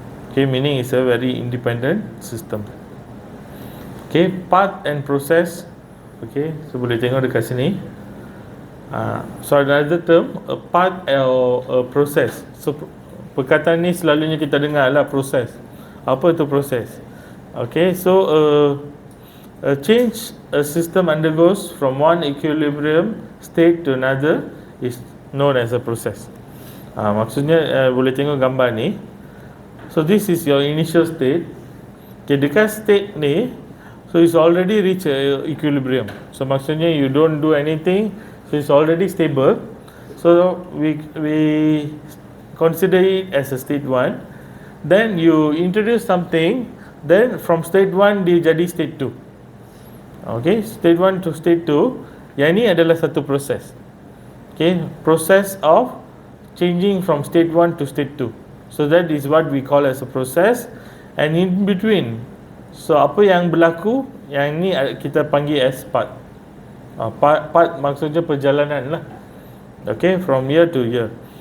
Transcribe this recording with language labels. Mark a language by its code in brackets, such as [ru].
[en] Okay, meaning it's a very independent system. Okay, part and process. [ms] Okay, so boleh tengok dekat sini. [en] So another term, a part or a process. [ms] So perkataan ni selalunya kita dengar lah proses. Apa itu proses? [en] Okay, so a change a system undergoes from one equilibrium state to another is known as a process. [ms] Maksudnya boleh tengok gambar ni. [en] So this is your initial state. Okay, dekat state ni, so it's already reached equilibrium. So maksudnya you don't do anything, so it's already stable. So we consider it as a state 1. Then you introduce something, then from state 1 [ms] dia jadi [en] state 2. [ms] Okay, state 1 to state 2, yang ni adalah satu proses. [en] Okay, process of changing from state 1 to state 2. So that is what we call as a process. And in between [ms] So apa yang berlaku, yang ni kita panggil as path. [en] Path [ms] maksudnya perjalanan lah. [en] Okay, from year to year.